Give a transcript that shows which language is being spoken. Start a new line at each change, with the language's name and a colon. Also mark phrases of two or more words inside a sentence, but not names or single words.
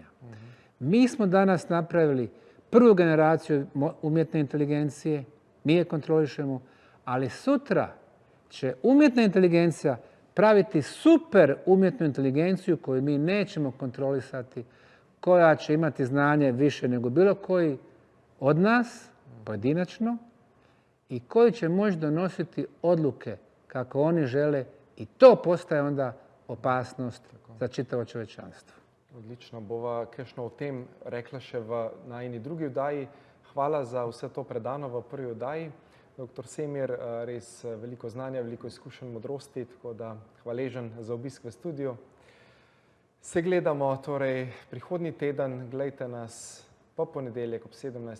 Bosnian: Mi smo danas napravili prvu generaciju umjetne inteligencije, mi je kontrolišemo, ali sutra će umjetna inteligencija praviti super umjetnu inteligenciju koju mi nećemo kontrolisati, koja će imati znanje više nego bilo koji od nas, pojedinačno, i koji će moći donositi odluke kako oni žele i to postaje onda opasnost za čitavo čovečanstvo.
Slovenian: Odlično, bova kakšno o tem rekla še v najini drugi oddaji. Hvala za vse to predano v prvi oddaji. Dr. Semir, res veliko znanja, veliko izkušenj, modrosti, tako da hvaležen za obisk v studiu. Se gledamo torej prihodnji teden, gledajte nas po ponedeljek ob 17.